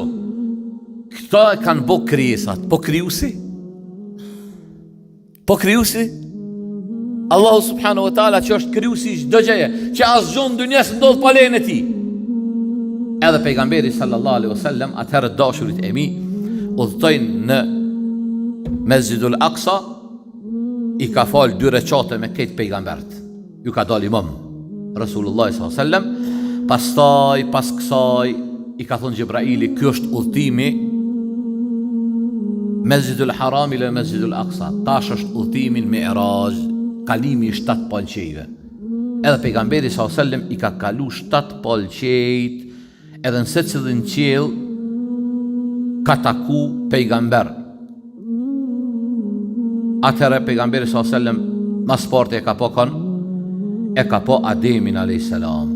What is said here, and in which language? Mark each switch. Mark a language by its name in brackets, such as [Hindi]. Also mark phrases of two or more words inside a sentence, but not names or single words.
[Albanian] Këta e kanë bë krijesat, po krijuesi Allahu [Arabic] سبحانه وتعالى [Albanian] që është krijuesi çdo gjëje, që asgjë në dunjë s'ndodh pa lejen e tij. Edhe pejgamberi [Arabic] صلى الله عليه وسلم [Albanian] atëherë dashurit e mi udhtojnë në Mesjidul Aqsa, i ka fal 2 recate me këtë pejgambert. Ju ka dal imam [Arabic] رسول الله صلى الله عليه وسلم. [Albanian] Pastaj pas kësaj i ka thonë Gjibraili, ky është udhëtimi [Arabic] المسجد الحرام إلى المسجد الأقصى. [Albanian] Tash është udhëtimi në Mi'raj, kalimi i 7 palqejve. Edhe pejgamberi [Arabic] صلى الله عليه وسلم [Albanian] i ka kalu 7 palqejt, edhe në secilin qiell ka taku pejgamber, atëherë pejgamberi [Arabic] صلى الله عليه وسلم [Albanian] mas parti e ka po Ademin [Arabic] عليه السلام.